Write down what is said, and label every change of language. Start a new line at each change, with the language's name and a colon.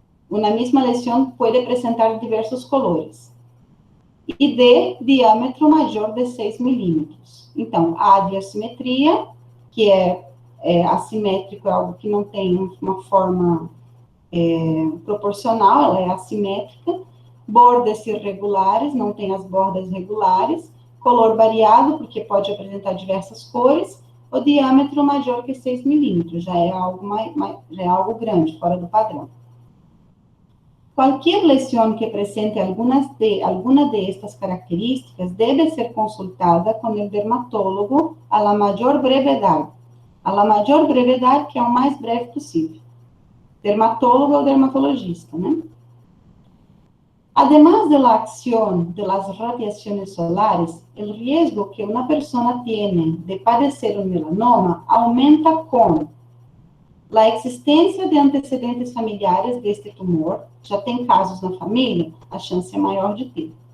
Spanish: Una misma lesión puede presentar diversos colores.
Portuguese: E D, diâmetro maior de 6 milímetros. Então, A de assimetria, que é assimétrico, é algo que não tem uma forma proporcional, ela é assimétrica.
Spanish: Bordes irregulares,
Portuguese: não tem as bordas regulares.
Spanish: Color variado,
Portuguese: porque pode apresentar diversas cores. O diâmetro maior que 6 milímetros, já é algo grande, fora do padrão.
Spanish: Qualquer lesión que presente alguna de estas características debe ser consultada con el dermatólogo a la mayor brevedad. A la mayor brevedad,
Portuguese: que é o mais breve possível. Dermatólogo ou dermatologista, né?
Spanish: Además de la acción de las radiaciones solares, el riesgo que una persona tiene de padecer un melanoma aumenta con la existência de antecedentes familiares deste tumor,
Portuguese: já tem casos na família, a chance é maior de ter.